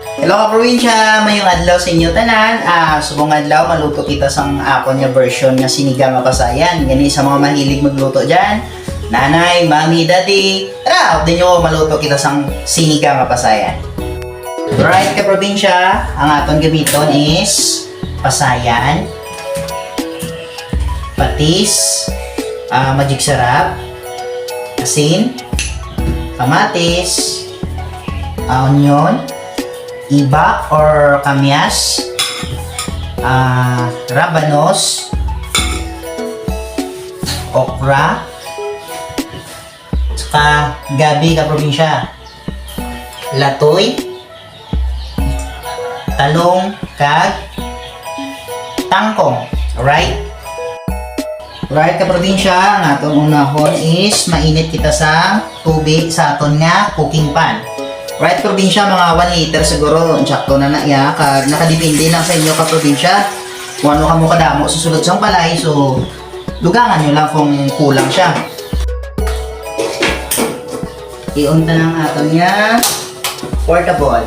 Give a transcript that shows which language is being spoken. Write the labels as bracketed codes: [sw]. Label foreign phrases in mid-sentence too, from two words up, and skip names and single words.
[hil] Hello ka probinsya, mayong adlaw sa inyo tanan. Subong adlaw maluto kita sang ako niya version nga sinigang nga pasayan. Gani sa mga mahilig magluto diyan. Nanay, mami, daddy, tara, din nyo maluto kita sang sinigang nga pasayan. Right ka probinsya, ang aton gamiton is pasayan, patis, magic sarap, asin, kamatis, onion, iba or kamyas, rabanos, okra, saka gabi ka probinsya, latoy, talong, kag tangkong. Alright? Alright ka probinsya, ang atong unahon is mainit kita sa tubig sa aton nga [en] cooking pan. [hil] Right, probinsya, mga 1 liter siguro, sakto na ya, kag nakadepende lang sa inyo ka probinsya. Kung ano ka mo kadamo susunod sang palay, so lugangan nyo lang kung kulang siya. Iunta ng aton nga portable.